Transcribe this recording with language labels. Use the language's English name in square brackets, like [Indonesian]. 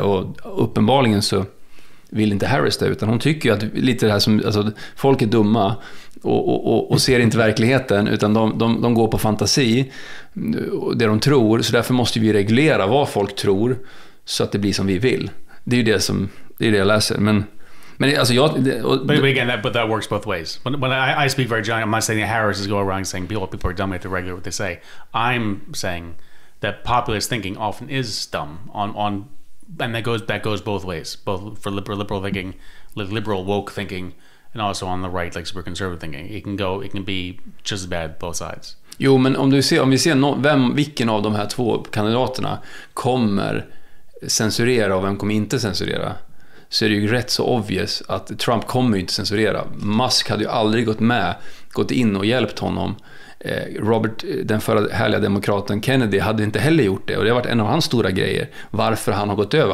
[Swedish] Och uppenbarligen så vill inte Harris det, utan hon tycker ju att lite det här som, alltså, folk är dumma och ser inte verkligheten, utan de går på fantasi, det de tror, så därför måste vi reglera vad folk tror så att det blir som vi vill. Det är ju det jag läser, men alltså [English] but again, that works both ways. When I speak very generally, I'm not saying that Harris is going around saying people are dumb, you have to regulate what they say. I'm saying that populist thinking often is dumb on and that goes both ways, both for liberal thinking, liberal woke thinking, and also on the right, like super conservative thinking. It can be just as bad both sides. [Swedish] Jo, men om vi ser vilken av de här två kandidaterna kommer censurera och vem kommer inte censurera, så är det ju rätt så obvious att Trump kommer ju inte censurera. Musk hade ju aldrig gått in och hjälpt honom. Robert, den förra härliga demokraten Kennedy, hade inte heller gjort det, och det har varit en av hans stora grejer varför han har gått över.